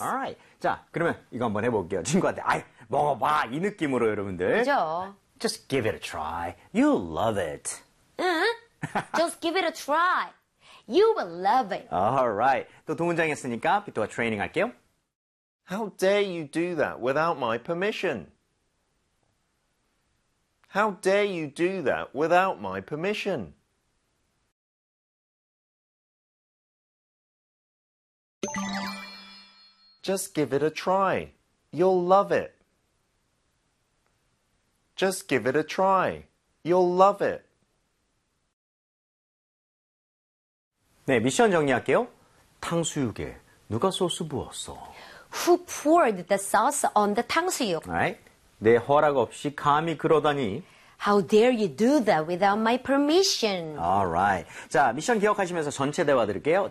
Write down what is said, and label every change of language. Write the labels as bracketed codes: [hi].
[en] Alright. [ko] 자, 그러면 이거 한번 해볼게요. 친구한테 아이 먹어봐 이 느낌으로 여러분들. 그죠. [en] Just give it a try. You'll love it. Just give it a try. You will love it. All right. [ko] 또 동문장이었으니까 비토와 트레이닝 할게요. [en] How dare you do that without my permission? How dare you do that without my permission? Just give it a try. You'll love it. Just give it a try. You'll love it. [ko] 네, 미션 정리할게요. 탕수육에 누가 소스 부었어? [en] Who poured the sauce on the 탕수육? Right? [ko] 내 허락 없이 감히 그러다니. [en] How dare you do that without my permission? All right. [ko] 자, 미션 기억하시면서 전체 대화 드릴게요.